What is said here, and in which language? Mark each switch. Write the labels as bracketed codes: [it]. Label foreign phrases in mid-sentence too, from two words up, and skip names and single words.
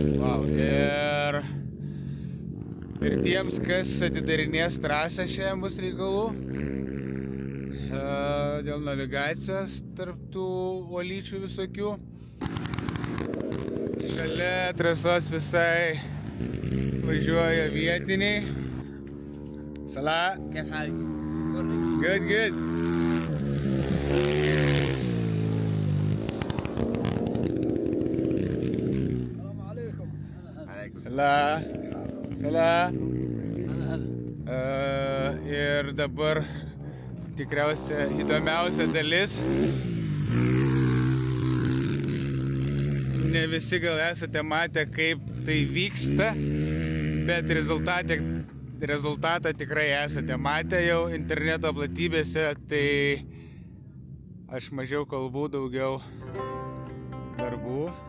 [lt] Ir tiems, kas atidarinės trasą, šiandien bus reikalų. Dėl navigacijos tarp tų uolyčių visokių. Šalia trasos visai važiuoja vietiniai. Salah. [ar] كيف حالك؟ Good. السلام عليكم. Salah. [lt] Ir dabar tikriausia įdomiausia dalis. Ne visi gal esate matę, kaip tai vyksta, bet rezultatą tikrai esate matę jau interneto platybėse, tai aš mažiau kalbų, daugiau darbų.